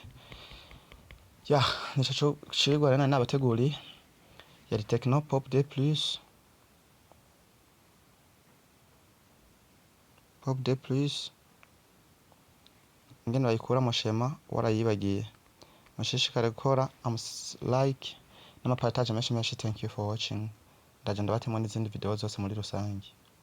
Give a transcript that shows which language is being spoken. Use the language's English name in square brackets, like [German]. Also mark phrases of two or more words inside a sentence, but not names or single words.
[Rundi] Ya, nico cigwa rero nabateguriye. Yari Tecno Pop D Plus. Ingene bayikura mu shema warayibagiye. Mushishikare gukora like n'amapartage menshi. [English] Thank you for watching. [Rundi] Ndaje ndabatemo n'izindi video zose muri rusange.